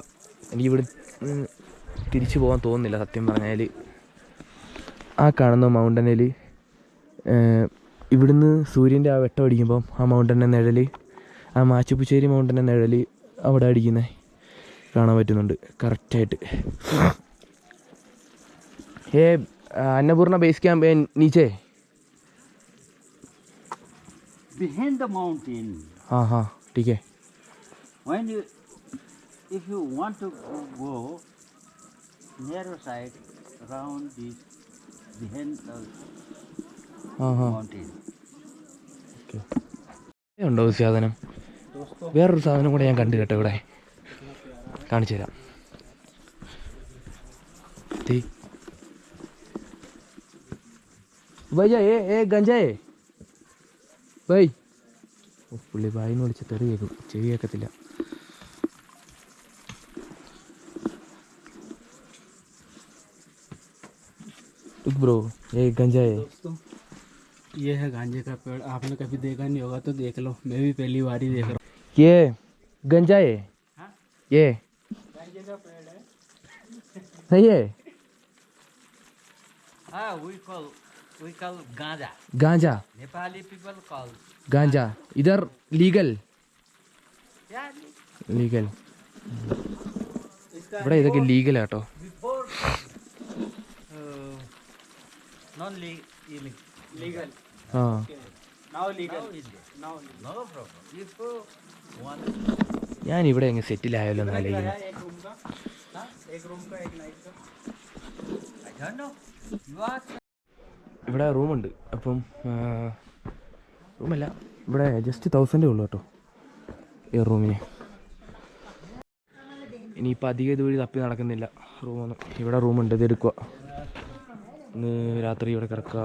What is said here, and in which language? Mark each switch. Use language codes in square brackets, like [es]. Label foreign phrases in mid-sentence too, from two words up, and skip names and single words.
[ml] എനിക്കിവിടെ തിരിച്ചു പോകാൻ തോന്നുന്നില്ല സത്യം പറഞ്ഞാൽ. ആ കാണുന്ന മൗണ്ടനിൽ ഇവിടുന്ന് സൂര്യൻ്റെ ആ വെട്ടം അടിക്കുമ്പം ആ മൗണ്ടൻ്റെ നിഴൽ, ആ മാച്ചുപ്പുച്ചേരി മൗണ്ടൻ്റെ നിഴൽ അവിടെ അടിക്കുന്നത് കാണാൻ പറ്റുന്നുണ്ട് കറക്റ്റായിട്ട്. [hi] अन्नपूर्णा [en] base camp [hi] नीचे [en] behind the mountain. [hi] हाँ ठीक है. [en] When you, if you want to go narrow side around this behind the mountain. [ml] Okay. ഉണ്ടോ സാധനം? വേറൊരു സാധനം കൂടെ ഞാൻ കണ്ടു കേട്ടോ ഇവിടെ, കാണിച്ചു തരാം. [hi] भैया ये गंजा है भाई. [ml] പുള്ളി ഭായിന്ന് വിളിച്ച് തെറി കേൾക്കും, ചെവി കേൾക്കത്തില്ല. [hi] ब्रो ये गंजा है. दोस्तों ये है गांजे का पेड़. आपने कभी देखा नहीं होगा तो देख लो, मैं भी पहली बार ही देख रहा हूँ. ये गंजा है. हाँ? ये गांजे का पेड़ है. सही है. [en] Ah, we call ganja. [hi] गांजा. [en] Nepali people call [hi] गांजा. इधर लीगल. [en] yeah. [hi] लीगल. [ml] ഇവിടെ ഇതൊക്കെ ലീഗലാട്ടോ. [en] Before non legal. ആ Now legal. Now No problem. Before one. [ml] ഞാൻ ഇവിടെ അങ്ങ് സെറ്റിലായല്ലോ എന്നാലോചിക്കുന്നു. [hi] एक रूम का, एक रूम का एक नाइट का. [en] I don't know. You are. [ml] ഇവിടെ റൂമുണ്ട്. അപ്പം റൂമല്ല, ഇവിടെ ജസ്റ്റ് 1000 ഉള്ളൂ കേട്ടോ ഈ റൂമിന്. ഇനിയിപ്പോൾ അധികം ഇതുവഴി തപ്പി നടക്കുന്നില്ല റൂമൊന്നും. ഇവിടെ റൂമുണ്ട്, ഇത് എടുക്കുക. ഇന്ന് രാത്രി ഇവിടെ കിടക്കുക.